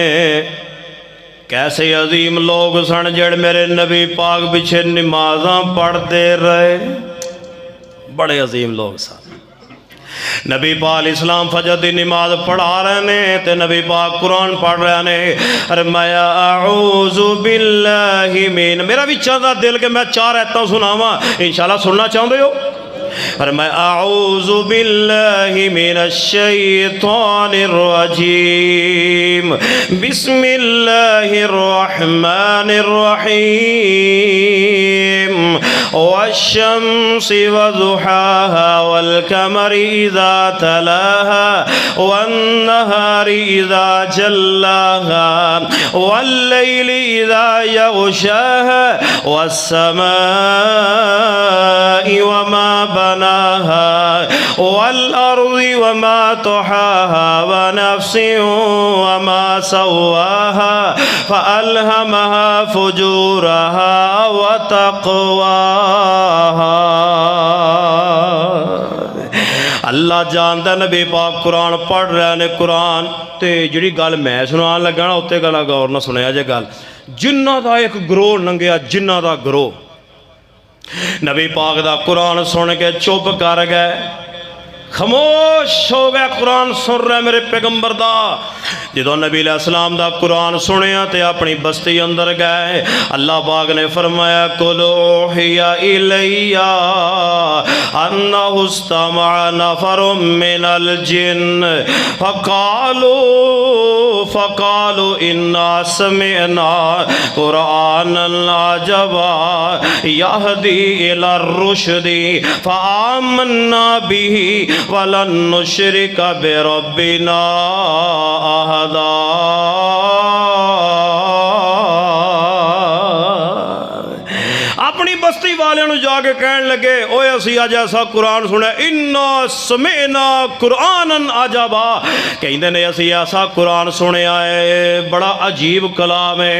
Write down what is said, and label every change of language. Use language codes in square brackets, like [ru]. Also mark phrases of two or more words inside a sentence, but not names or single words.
[pa] کیسے عظیم لوگ سن جڑ میرے نبی پاک پچھے نمازاں پڑھتے رہے، بڑے عظیم لوگ سن. نبی پاک علیہ السلام فجر دی نماز پڑھا رہے نے تے نبی پاک قرآن پڑھ رہے نے. [ar] فرمایا أعوذ بالله من, [pa] میرا بھی چاہتا دل کے میں چار آیتاں سناواں، ان شاء اللہ سننا چاہتے ہو. [ar] فرمایا أعوذ بالله من الشيطان الرجيم، بسم الله الرحمن الرحيم، والشمس وضحاها والقمر إذا تلاها والنهار إذا جلاها والليل إذا يغشاها والسماء وما بناها والأرض وما طحاها ونفس وما سواها فألهمها فجورها وتقواها. [pa] اللہ جاندا نبی پاک قرآن پڑھ رہے نے. قرآن تے جہڑی گل میں سنان لگا نا اتے گل غور نا سنیا جے. گل جناں دا ایک گروہ لنگھیا، جناں دا گروہ نبی پاک دا قرآن سن کے چپ کر گئے، خاموش ہو گئے. قرآن سن رہے میرے پیغمبر دا۔ جو نبی علیہ السلام دا قرآن سنیا تو اپنی بستی اندر گئے. اللہ پاک نے فرمایا [ar] قل أوحي إلي أنه استمع نفر من الجن فقالوا إنا سمعنا قرآنا عجبا يهدي إلى الرشد فآمنا به ولن نشرك بربنا أحدا. [pa] اپنی بستی والے جاکے کہن لگے اوئے اسی اج ایسا قرآن سنے, [ar] إنا سمعنا قرآنا عجبا, [pa] کہتے نے اسی ایسا قرآن سنیا ہے بڑا عجیب کلام ہے.